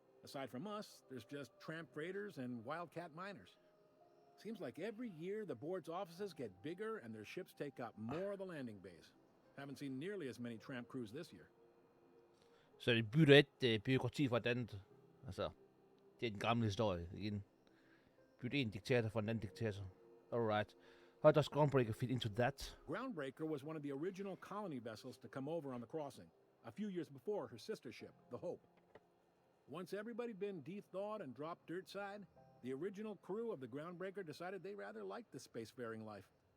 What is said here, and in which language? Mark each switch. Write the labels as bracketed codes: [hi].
[en] Aside from us, there's just tramp freighters and wildcat miners. Seems like every year the board's offices get bigger and their ships take up more of the landing bays. Haven't seen nearly as many tramp crews this year. [da] Så de bytter et byråkrati fra et andet. Altså, det er den gamle historie igen. Bytte en diktator fra en anden diktator. [en] Alright. How does Groundbreaker fit into that? Groundbreaker was one of the original colony vessels to come over on the crossing, a few years before her sister ship, the Hope. Once everybody'd been de-thawed and dropped dirt side, the original crew of the Groundbreaker decided they rather liked the spacefaring life.